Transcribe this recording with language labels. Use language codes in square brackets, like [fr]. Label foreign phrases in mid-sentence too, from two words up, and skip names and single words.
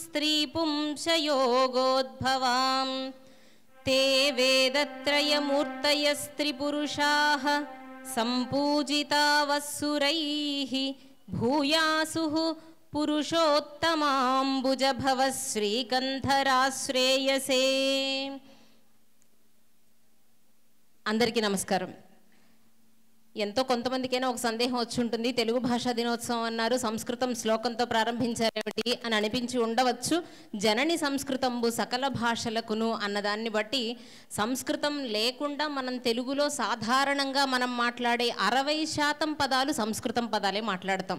[sa] स्त्रीपुंसयोगोद्भवां ते वेदत्रयमूर्तयस्त्रिपुरुषाः सम्पूजिता वस्सुरैः भूयासुः पुरुषोत्तमाम्बुजभव श्रीकंधराश्रेयसे। [te] అందరికీ నమస్కారం. ఎంతో కొంతమందికైనా ఒక సందేహం వచ్చి ఉంటుంది, తెలుగు భాషా దినోత్సవం అన్నారు, సంస్కృతం శ్లోకంతో ప్రారంభించారేమిటి అని అనిపించి ఉండవచ్చు. జనని సంస్కృతంబు సకల భాషలకును అన్నదాన్ని బట్టి సంస్కృతం లేకుండా మనం తెలుగులో సాధారణంగా మనం మాట్లాడే 60% పదాలు సంస్కృతం పదాలే మాట్లాడతాం.